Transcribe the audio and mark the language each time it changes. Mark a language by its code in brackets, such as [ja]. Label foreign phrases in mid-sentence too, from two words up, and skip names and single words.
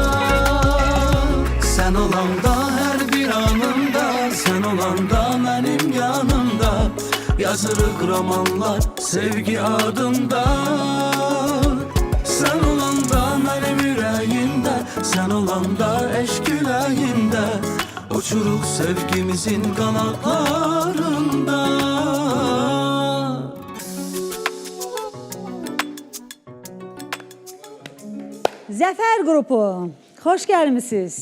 [tr] Sen olanda her bir anımda, sen olanda benim yanımda, yazılır romanlar sevgi adında. Sen olanda benim yüreğimde, sen olanda eşk yüreğimde, uçuruk sevgimizin kanatlarında. [az] Zəfər qrupu, xoş gəlmisiniz.